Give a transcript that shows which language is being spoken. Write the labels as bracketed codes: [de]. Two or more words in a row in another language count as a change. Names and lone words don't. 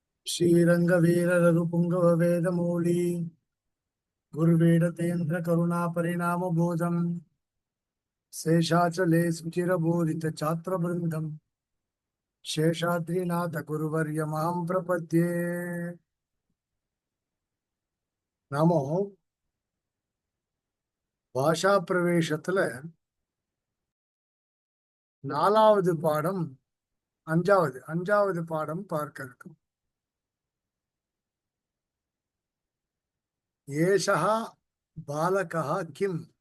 [sa] श्रीरङ्गवीररघुपुङ्गववेदमौली गुरुवेडतेन्द्र करुणापरिणामबोधम् शेषाचले सुचिरबोधितछात्रवृन्दम् शेषाद्रिनाथ गुरुवर्यमां प्रपद्ये [ta] நாமோ பாஷா பிரவேசத்துல 4வது பாடம் அஞ்சாவது பாடம் பார்க்க இருக்கும். [sa] एषः बालकः किम्.